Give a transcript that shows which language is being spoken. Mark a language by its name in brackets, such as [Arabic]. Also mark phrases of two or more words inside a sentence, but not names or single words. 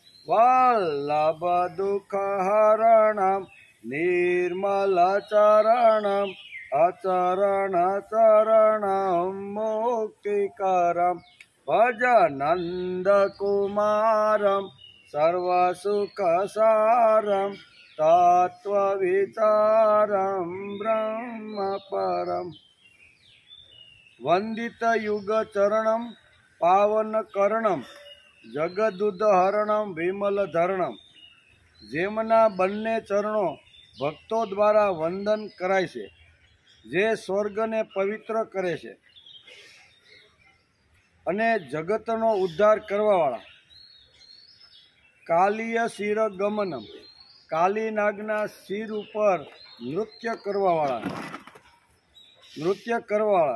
[Sanskrit] वल्लभदुःखहरणं निर्मलचरणम् अचरणचरणं मुक्तिकरं भज नन्दकुमारं सर्वसुखसारं तत्त्वविचारं ब्रह्मपरम्। वन्दितयुगचरणं पावनकरणं जगदुदहरणं विमलधरणं। [Gujarati] જેમના બંને ચરણો ભક્તો દ્વારા વંદન કરાય છે, જે સ્વર્ગને પવિત્ર કરે છે અને જગતનો ઉદ્ધાર કરવાવાળા। [Sanskrit] कालीय शिरगमनम, [Gujarati] કાલી નાગના શિર ઉપર નૃત્ય કરવાવાળા।